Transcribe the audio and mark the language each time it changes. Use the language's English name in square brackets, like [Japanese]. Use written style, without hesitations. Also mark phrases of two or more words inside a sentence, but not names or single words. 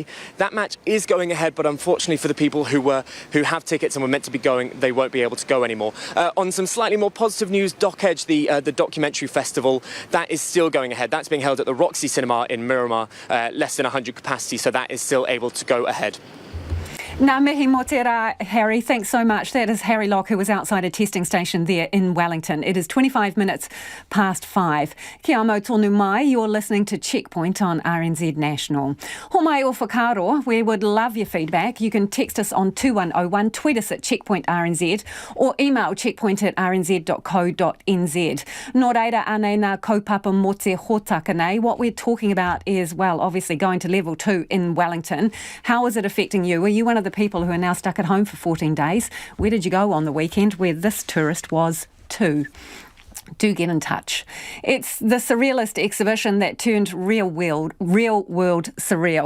[English] That match is going ahead, but unfortunately for the people who have tickets and were meant to be going, they won't be able to go anymore. On some slightly more positive news, Doc Edge, the documentary festival, that is still going ahead. That's being held at the Roxy Cinema in Miramar, less than 100 capacity, so that is still able to go ahead. [Māori] Nā mihi mō te rā, Harry. [English] Thanks so much. That is Harry Locke, who was outside a testing station there in Wellington. It is 25 minutes past 5. [Māori] Kia mau tonu mai, [English] you're listening to Checkpoint on RNZ National. [Māori] Ho mai o whakaro, [English] we would love your feedback. You can text us on 2101, tweet us at Checkpoint RNZ, or email checkpoint@rnz.co.nz. [Māori] Nō reira anei nā kaupapa mō te hōtaka nei. [English] What we're talking about is, well, obviously going to level 2 in Wellington. How is it affecting you? Are you one of the people who are now stuck at home for 14 days? Where did you go on the weekend where this tourist was too? Do get in touch. It's the surrealist exhibition that turned real world surreal.